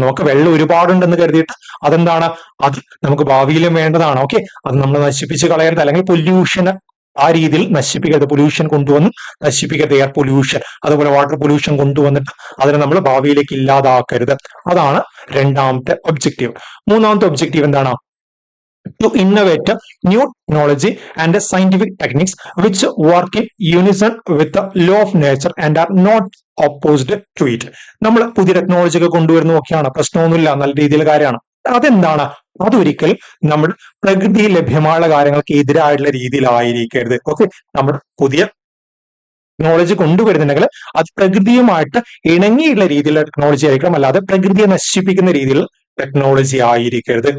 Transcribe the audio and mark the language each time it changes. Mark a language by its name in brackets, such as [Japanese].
[Malayalam] നമുക്ക് വെള്ളം ഒരുപാടുണ്ടെന്ന് കരുതിയിട്ട് അതെന്താണ്, അത് നമുക്ക് ഭാവിയിലും വേണ്ടതാണ്. ഓക്കെ, അത് നമ്മൾ നശിപ്പിച്ച് കളയരുത്, അല്ലെങ്കിൽ പൊല്യൂഷൻ ആ രീതിയിൽ നശിപ്പിക്കരുത്. പൊല്യൂഷൻ കൊണ്ടുവന്ന് നശിപ്പിക്കരുത്. എയർ പൊല്യൂഷൻ, അതുപോലെ വാട്ടർ പൊല്യൂഷൻ കൊണ്ടുവന്നിട്ട് അതിനെ നമ്മൾ ഭാവിയിലേക്ക് ഇല്ലാതാക്കരുത്. അതാണ് രണ്ടാമത്തെ ഒബ്ജക്റ്റീവ്. മൂന്നാമത്തെ ഒബ്ജക്റ്റീവ് എന്താണ്? [English] To innovate new technology and scientific techniques which work in unison with the law of nature and are not opposed to it. [Malayalam] നമ്മൾ പുതിയ ടെക്നോളജി ഒക്കെ കൊണ്ടുവരുന്ന ഒക്കെയാണ്, പ്രശ്നമൊന്നുമില്ല, നല്ല രീതിയിൽ കാര്യമാണ്. അതെന്താണ്? അതൊരിക്കൽ നമ്മൾ പ്രകൃതിയിൽ ലഭ്യമായ കാര്യങ്ങൾക്ക് എതിരായിട്ടുള്ള രീതിയിലായിരിക്കരുത്. ഓക്കെ, നമ്മൾ പുതിയ ടെക്നോളജി കൊണ്ടുവരുന്നുണ്ടെങ്കിൽ അത് പ്രകൃതിയുമായിട്ട് ഇണങ്ങിയുള്ള രീതിയിലുള്ള ടെക്നോളജി ആയിരിക്കണം, അല്ലാതെ പ്രകൃതിയെ നശിപ്പിക്കുന്ന രീതിയിലുള്ള ടെക്നോളജി ആയിരിക്കരുത്.